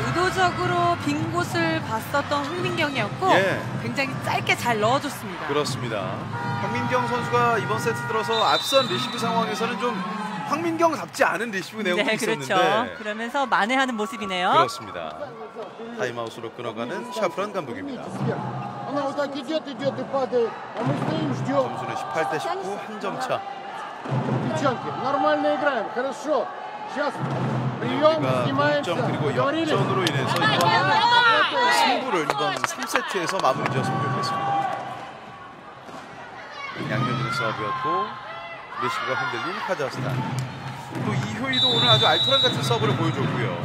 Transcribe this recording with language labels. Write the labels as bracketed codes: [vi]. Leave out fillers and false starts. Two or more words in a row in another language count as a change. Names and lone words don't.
[ko] 의도적으로 빈 곳을 봤었던 황민경이었고 예. 굉장히 짧게 잘 넣어줬습니다. 그렇습니다. 황민경 선수가 이번 세트 들어서 앞선 리시브 상황에서는 좀 황민경답지 않은 리시브 내용이 네, 있었는데 그렇죠. 그러면서 만회하는 모습이네요. 그렇습니다. 타임아웃으로 끊어가는 샤프란 감독입니다. [ru] Она вот так идет и падает. А мы стоим, ждем. [ko] 점수는 18대 19, 한 점 차. [ru] Девчонки, нормально играем, хорошо. Сейчас прием, [ko] 우리가 [ru] снимаемся. [ko] 동점 그리고 [ru] Говорили? [ko] 역전으로 인해서 이번 승부를 이번 3세트에서 마무리 지었으면 좋겠습니다. 양효진의 서브였고 리시브가 흔들린 카자흐스탄. 또 이효희도 오늘 아주 알토란 같은 서브를 보여줬고요.